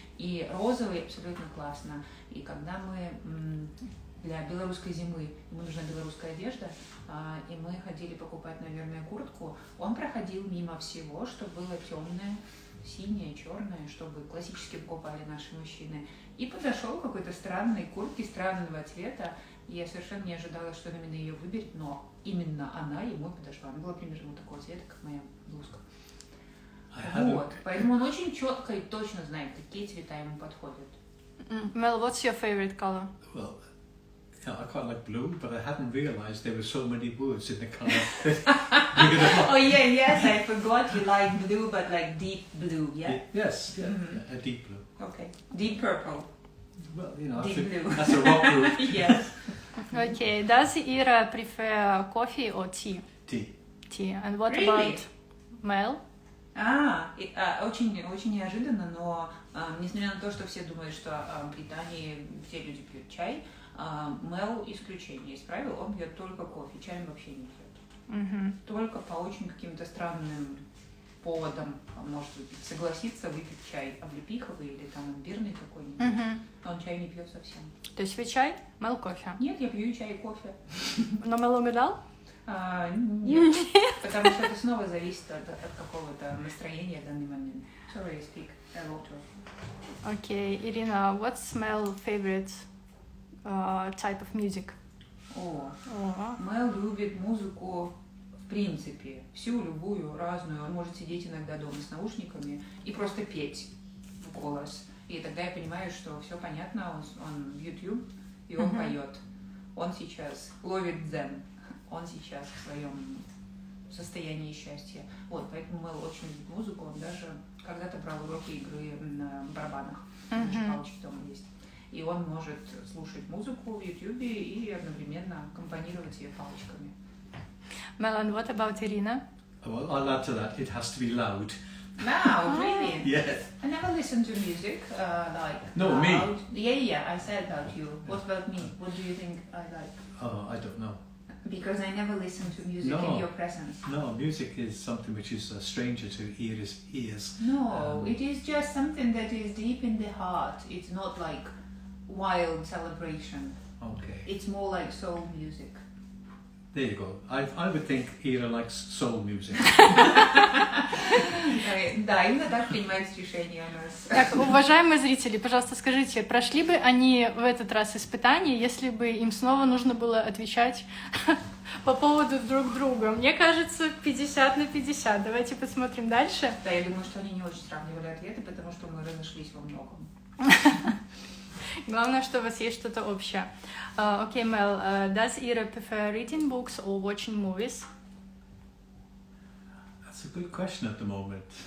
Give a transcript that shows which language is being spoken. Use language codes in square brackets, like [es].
[ru] И розовый абсолютно классно. И когда мы для белорусской зимы, ему нужна белорусская одежда, и мы ходили покупать, наверное, куртку, он проходил мимо всего, что было темное, синее, черное, чтобы классически покупали наши мужчины. И подошел к какой-то странной куртке странного цвета. И я совершенно не ожидала, что он именно ее выберет, но именно она ему подошла. Она была примерно такого цвета, как моя блузка. Вот. Поэтому он очень четко и точно знает, какие цвета ему подходят. [en] Mel, what's your favorite color? Well, I quite like blue, but I hadn't realised there were so many words in the colour. Oh yeah, yes, I forgot you like blue, but like deep blue, yeah? Yes, a deep blue. Okay. Deep purple. Well, Deep blue. that's a rock group. Yes. Okay, does Ira prefer coffee or tea? Tea. Tea. And what Really? about Mel? [ru] Очень неожиданно, но несмотря на то, что все думают, что в Британии все люди пьют чай, Мел исключение из правил, он пьет только кофе, чаем вообще не пьет. Только по очень каким-то странным поводам может согласиться выпить чай облепиховый или там имбирный какой-нибудь. Он чай не пьет совсем. То есть вы чай, Мел кофе. Нет, я пью чай и кофе. Но Мел угадал? Нет, потому что это снова зависит от какого-то настроения в данный момент. [en] Sorry, I speak a lot of. Okay, Irina, what's Mel favorite type of music? [ru] Мел любит музыку в принципе, всю, любую, разную. Он может сидеть иногда дома с наушниками и просто петь в голос. И тогда я понимаю, что все понятно, он в YouTube, и он поет. Он сейчас ловит дзен, он сейчас в своем состоянии счастья. Вот, поэтому Мел очень любит музыку, он даже когда-то брал уроки игры на барабанах, даже палочки дома есть. И он может слушать музыку в YouTube и одновременно аккомпанировать ее палочками. [en] Mel, and what about Irina? Well, I'll add to that, it has to be loud. Wow, really? Yes. I never listen to music like No, loud. me. Yeah, I said about you. What about me? What do you think I like? Oh, I don't know. Because I never listen to music in your presence. No, music is something which is a stranger to ears. No, it is just something that is deep in the heart. It's not like wild celebration. Okay. It's more like soul music. There you go. I would think Ira likes soul music. [ru] Да, именно так принимается решение у нас. Так, уважаемые зрители, пожалуйста, скажите, прошли бы они в этот раз испытание, если бы им снова нужно было отвечать по поводу друг друга? Мне кажется, 50/50. Давайте посмотрим дальше. Да, я думаю, что они не очень сравнивали ответы, потому что мы разошлись во многом. Главное, что у вас есть что-то общее. [en] Okay, Mel, does Ira prefer reading books or watching movies? That's a good question at the moment.